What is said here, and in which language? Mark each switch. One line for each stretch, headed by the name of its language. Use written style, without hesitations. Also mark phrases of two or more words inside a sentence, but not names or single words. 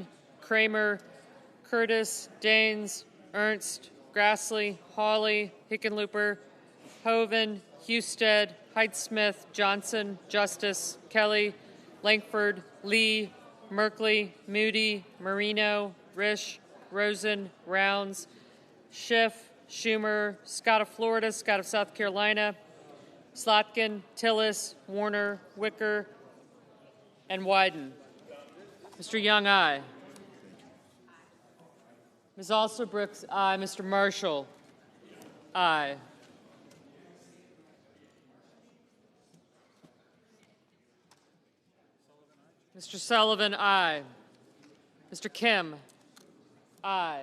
English: Kramer, Curtis, Daines, Ernst, Grassley, Hawley, Hickenlooper, Hoeven, Husted, Heidsmith, Johnson, Justice, Kelly, Langford, Lee, Merkley, Moody, Marino, Risch, Rosen, Rounds, Schiff, Schumer, Scott of Florida, Scott of South Carolina, Slotkin, Tillis, Warner, Wicker, and Wyden. Mr. Young, aye. Ms. Alsobrooks, aye. Mr. Marshall, aye. Mr. Sullivan, aye. Mr. Kim, aye.